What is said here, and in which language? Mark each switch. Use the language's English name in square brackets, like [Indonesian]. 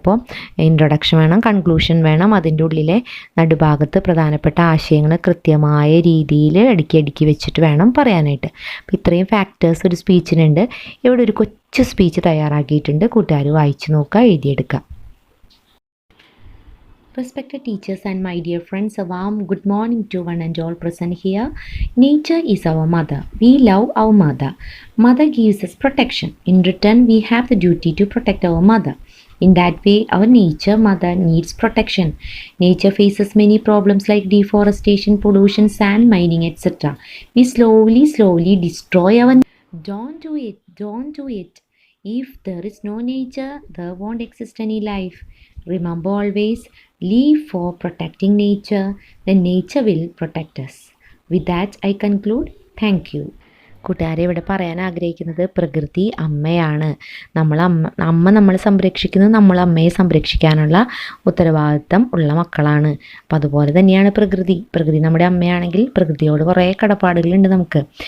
[Malayalam] അപ്പോൾ ഇൻട്രൊഡക്ഷൻ വേണം, കൺക്ലൂഷൻ വേണം, അതിൻ്റെ ഉള്ളിലെ നടുഭാഗത്ത് പ്രധാനപ്പെട്ട ആശയങ്ങൾ കൃത്യമായ രീതിയിൽ അടുക്കി വെച്ചിട്ട് വേണം പറയാനായിട്ട്. അപ്പോൾ ഇത്രയും ഫാക്ടേഴ്സ് ഒരു സ്പീച്ചിനുണ്ട്. ഇവിടെ ഒരു കൊച്ചു സ്പീച്ച് തയ്യാറാക്കിയിട്ടുണ്ട്, കൂട്ടുകാർ വായിച്ചു നോക്കുക, എഴുതിയെടുക്കുക. [English] Respected teachers and my dear friends, a warm good morning to one and all present here. Nature is our mother. We love our mother. Mother gives us protection. In return, we have the duty to protect our mother. In that way, our nature mother needs protection. Nature faces many problems like deforestation, pollution, sand mining, etc. We slowly destroy our... Don't do it. Don't do it. If there is no nature, there won't exist any life. Remember always, live for protecting nature, then nature will protect us. With that, I conclude. Thank you. [Malayalam] കൂട്ടുകാരെ, ഇവിടെ പറയാൻ ആഗ്രഹിക്കുന്നത് പ്രകൃതി അമ്മയാണ്. അമ്മ നമ്മളെ സംരക്ഷിക്കുന്നത്, നമ്മൾ അമ്മയെ സംരക്ഷിക്കാനുള്ള ഉത്തരവാദിത്തം ഉള്ള മക്കളാണ്. അപ്പോൾ അതുപോലെ തന്നെയാണ് പ്രകൃതി നമ്മുടെ അമ്മയാണെങ്കിൽ പ്രകൃതിയോട് കുറേ കടപ്പാടുകളുണ്ട് നമുക്ക്.